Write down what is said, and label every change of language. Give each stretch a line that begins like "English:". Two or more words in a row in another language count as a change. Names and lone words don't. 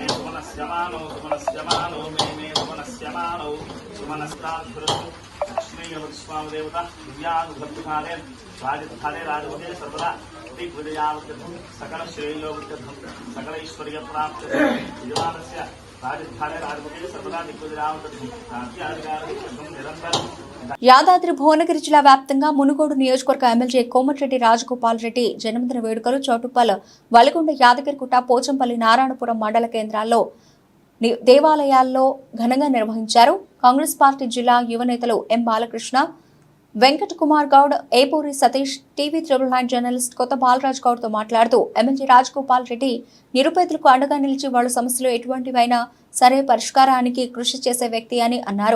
Sanskrit: सुमनस्यमानो सुमनस्यमानो मे मे सुमनस्यमानो सुमनस्ताभृतु लक्ष्मीयवत्स्वामदेवता दिव्यानुभक्तिकाले राजस्थाने राजपदे सर्वदा दिग्विजयावत्यर्थं सकलश्रेयोवत्यर्थं सकलैश्वर्यप्राप्त्यर्थं विजयमानस्य राजस्थाने राजपदे सर्वदा दिग्विजयावत्यर्थं राज्याधिकारं निरन्तरं.
Telugu: యాదాద్రి భువనగిరి జిల్లా వ్యాప్తంగా మునుగోడు నియోజకవర్గ ఎమ్మెల్యే కోమటిరెడ్డి రాజగోపాల్ రెడ్డి జన్మదిన వేడుకలు చౌటుప్పల్, వలిగొండ, యాదగిరిగుట్ట, పోచంపల్లి, నారాయణపురం మండల కేంద్రాల్లో దేవాలయాల్లో ఘనంగా నిర్వహించారు. కాంగ్రెస్ పార్టీ జిల్లా యువ నేతలు ఎం బాలకృష్ణ, వెంకట్ కుమార్ గౌడ్, ఏపూరి సతీష్, టీవీ 999 జర్నలిస్ట్ కొత్త బాలరాజ్ గౌడ్ తో మాట్లాడుతూ ఎమ్మెల్యే రాజగోపాల్ రెడ్డి నిరుపేదలకు అండగా నిలిచి వాళ్ళ సమస్యలు ఎటువంటివైనా సరే పరిష్కారానికి కృషి చేసే వ్యక్తి అని అన్నారు.